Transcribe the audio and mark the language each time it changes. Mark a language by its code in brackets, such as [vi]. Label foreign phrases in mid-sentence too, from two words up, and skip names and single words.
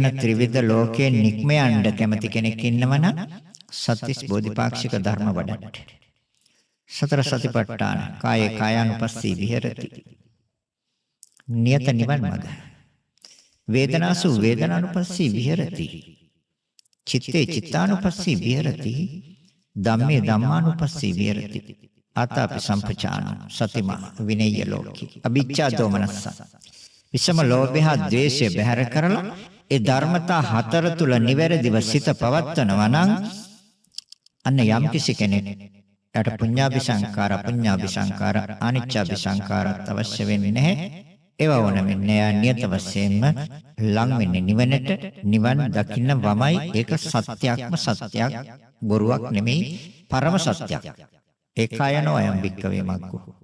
[si] ත්‍රිවිධ ලෝකයේ නික්ම යන්න කැමති කෙනෙක් ඉන්නවනම් සත්‍තිස් බෝධිපාක්ෂික ධර්ම වඩන්න සතර සතිපට්ඨාන [pi] කායේ කායානුපස්සී විහෙරති [si] නියත නිවන් මඟ [pi] වේදනාසු වේදනානුපස්සී විහෙරති චිත්තේ චිත්තානුපස්සී විහෙරති ධම්මේ ධම්මානුපස්සී විහෙරති ආතාපි සම්පචාන සතිමා විනය්‍ය ලෝකී අභිච්ඡා දෝමනස්ස විෂම [si] ලෝභය ද්වේෂය බැහැර කරලා ඒ ධර්මතා හතර තුල නිවැරදිව සිත පවත්වනවා නම් අන්න යම් කිසි කෙනෙක් යට [pi] පුඤ්ඤාභි සංඛාර අපුඤ්ඤාභි සංඛාර අනිච්චාභි සංඛාරත් [si] අවශ්‍ය වෙන්නේ නැහැ ඒවා ඕන වෙන්නේ නියත වශයෙන්ම ලං වෙන්නේ නිවනට නිවන් දකින්න වමයි ඒක සත්‍යක්ම සත්‍යයක් බොරුවක් නෙමෙයි පරම සත්‍යයක් [pi] ඒකායනෝ අයම් භික්ඛවේ මග්ගෝ